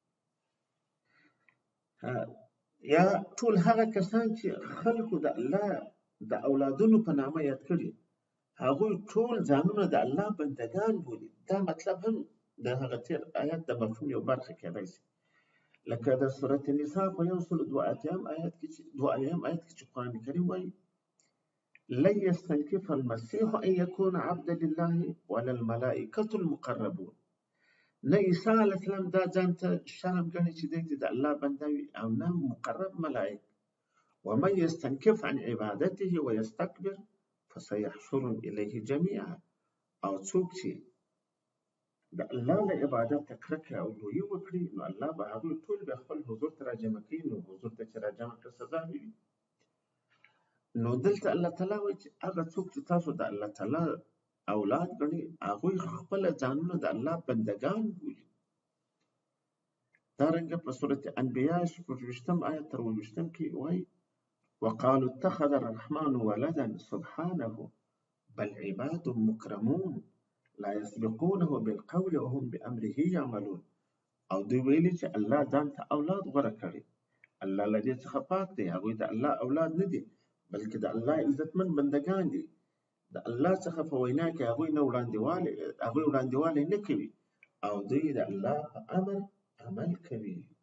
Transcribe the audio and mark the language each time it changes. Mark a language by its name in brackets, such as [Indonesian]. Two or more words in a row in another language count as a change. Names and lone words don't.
[Pashto] یا ټول هغه کسان چې خلکو د الله د اولادونو په نامه یاد کړي، هغوی ټول ځانونه د الله بندگان بولي. دا مطلب هم د هغه تیر آیات د مفهوم یو برخه کېدای شي. لکه د سورة النساء په 102 آیات کې چې قرآن کریم وایي [Arabic] لن یستنکف المسیح ان یکون عبدا لله ولا الملائکة المقربون. [Pashto] نه عیسی علیه السلام دا ځان ته شرم ګڼي چې دی د الله بنده وي، او نه مقرب ملائک. [Arabic] ومن یستنکف عن عبادته ویستکبر فسیحشرهم الیه جمیعا. [Pashto] او څوک چې د الله له عبادت کرکه او لویي وکړي، نو الله به هغوی ټول به خپل حضور ته راجمع کوي. نو حضور ته چې راجمع کړه سزا به وي. نو دلته الله تعالی وایي چې هغه څوک چې تاسو د الله تعالی اولاد ګڼي، هغوی خپله ځانونه د الله بندگان بولي. دارنګه په سورة انبیاء 20 آیت تر 20 کې وایي [Arabic] وقالوا اتخذ الرحمن ولدا سبحانه بل عباد مکرمون لا يسبقونه بالقول وهم بأمره يعملون. [Pashto] او دوی ویلي چې الله ځان ته اولاد غوره کړي. الله له دې څخه پاک دی، هغوی د الله اولاد نه دي، بلکې د الله عزتمن بندګان دي. د الله څخه په وینا کې هغوی وړاندېوالی نه کوي او دوی د الله په امر عمل کوي.